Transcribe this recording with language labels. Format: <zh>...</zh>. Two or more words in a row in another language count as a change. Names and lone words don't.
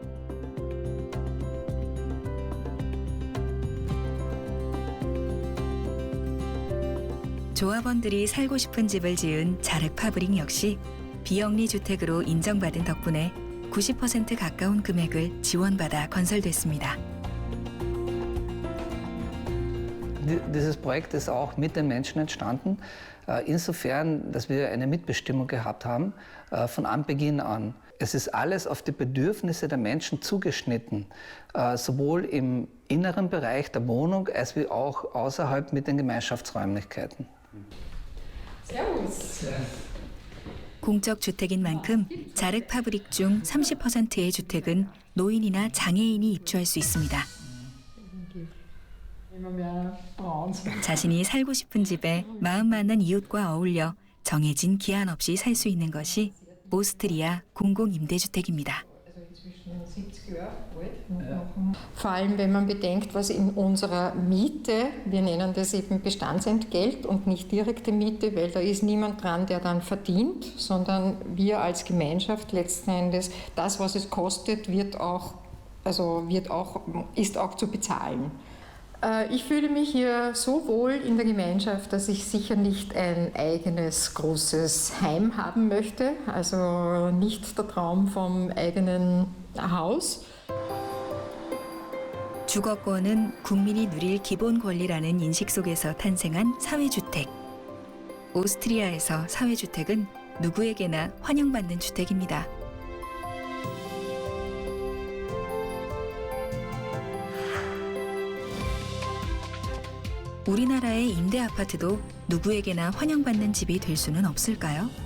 <ko>조합원들이 살고 싶은 집을 지은 자르 파브릭 역시 비영리 주택으로 인정받은 덕분에 90% 가까운 금액을 지원받아 건설됐습니다.</ko> <de>Dieses Projekt ist auch mit den Menschen entstanden, insofern, dass wir eine Mitbestimmung gehabt haben von Anbeginn an. Es ist alles auf die Bedürfnisse der Menschen zugeschnitten, sowohl im inneren Bereich der Wohnung als auch außerhalb mit den Gemeinschaftsräumlichkeiten. Servus.</de> <ko>공적 주택인 만큼 자르 파브릭 중 30%의 주택은 노인이나 장애인이 입주할 수 있습니다. 자신이 살고 싶은 집에 마음 맞는 이웃과 어울려 정해진 기한 없이 살 수 있는 것이 오스트리아 공공임대주택입니다.</ko> <de>Vor allem, wenn man bedenkt, was in unserer Miete, wir nennen das eben Bestandsentgelt und nicht direkte Miete, weil da ist niemand dran, der dann verdient, sondern wir als Gemeinschaft letzten Endes, das, was es kostet, ist auch zu bezahlen. Ich fühle mich hier so wohl in der Gemeinschaft, dass ich sicher nicht ein eigenes großes Heim haben möchte, also nicht der Traum vom eigenen Haus.</de> <ko>주거권은 국민이 누릴 기본 권리라는 인식 속에서 탄생한 사회주택. 오스트리아에서 사회주택은 누구에게나 환영받는 주택입니다. 우리나라의 임대 아파트도 누구에게나 환영받는 집이 될 수는 없을까요?</ko>